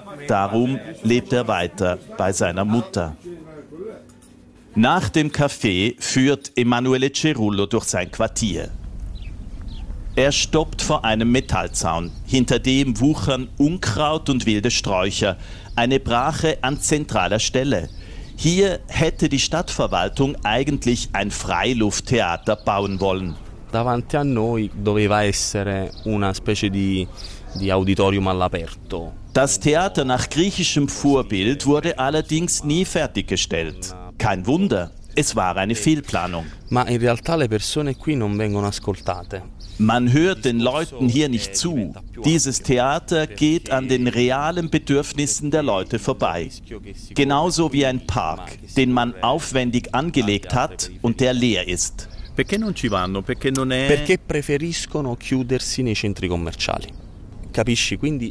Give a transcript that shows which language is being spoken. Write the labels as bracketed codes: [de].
[de] Darum lebt er weiter bei seiner Mutter. Nach dem Café führt Emanuele Cerullo durch sein Quartier. Er stoppt vor einem Metallzaun, hinter dem wuchern Unkraut und wilde Sträucher. Eine Brache an zentraler Stelle. Hier hätte die Stadtverwaltung eigentlich ein Freilufttheater bauen wollen. [it] Davanti a noi doveva essere una specie di auditorium all'aperto. [de] Das Theater nach griechischem Vorbild wurde allerdings nie fertiggestellt. Kein Wunder, es war eine Fehlplanung. [it] Ma in realtà le persone qui non vengono ascoltate. [de] Man hört den Leuten hier nicht zu. Dieses Theater geht an den realen Bedürfnissen der Leute vorbei. Genauso wie ein Park, den man aufwendig angelegt hat und der leer ist. [it] Perché non ci vanno? Perché non è? Perché preferiscono chiudersi nei centri commerciali. Capisci? Quindi